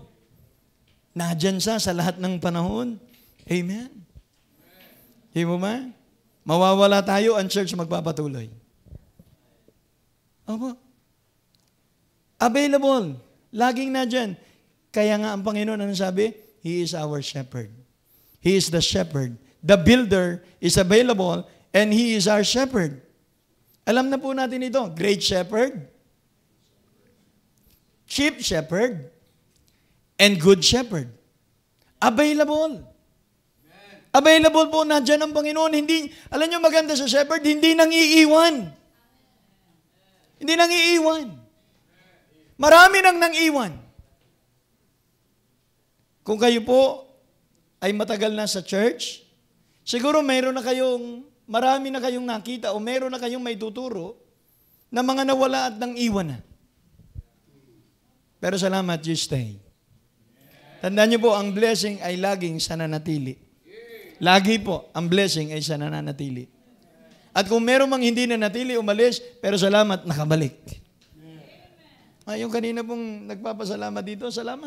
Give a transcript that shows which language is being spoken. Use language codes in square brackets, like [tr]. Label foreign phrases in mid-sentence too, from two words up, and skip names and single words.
[tl] Nadyan siya sa lahat ng panahon. Amen. Di mo ba? Mawawala tayo, ang church magpapatuloy. Opo. Available. Laging nadyan. Kaya nga ang Panginoon, ano sabi? [en] He is our shepherd. He is the shepherd. The builder is available and He is our shepherd. [tl] Alam na po natin ito. [en] Great shepherd, chief shepherd, and good shepherd. [tl] Available. Available po na dyan ang Panginoon. Hindi, alam nyo maganda sa shepherd, hindi nang iiwan. Hindi nang iiwan. Marami nang iwan. Kung kayo po ay matagal na sa church, siguro marami na kayong nakita o meron na kayong may tuturo na mga nawala at nang iwan na. Pero salamat, [en] you stay. [tl] Tandaan niyo po, ang blessing ay laging sa nanatili. Lagi po, ang blessing ay sa nananatili. At kung meron mang hindi nanatili, umalis, pero salamat, nakabalik. Yung kanina pong nagpapasalamat dito, salamat.